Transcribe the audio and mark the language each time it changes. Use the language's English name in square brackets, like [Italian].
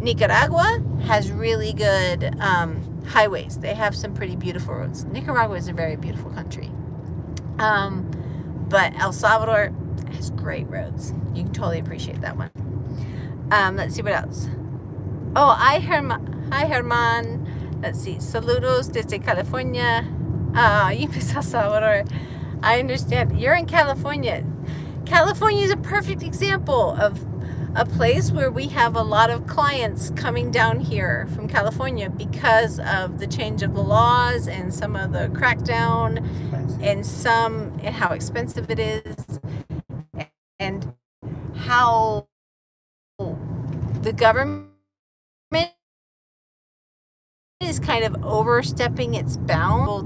[English] Nicaragua has really good highways. They have some pretty beautiful roads. Nicaragua is a very beautiful country. But El Salvador has great roads. You can totally appreciate that one. Let's see what else. Oh, hi Herman. Let's see. [Spanish] Saludos desde California. [English] You miss El Salvador. I understand. You're in California. California is a perfect example of a place where we have a lot of clients coming down here from California because of the change of the laws and some of the crackdown and how expensive it is and how the government is kind of overstepping its bounds.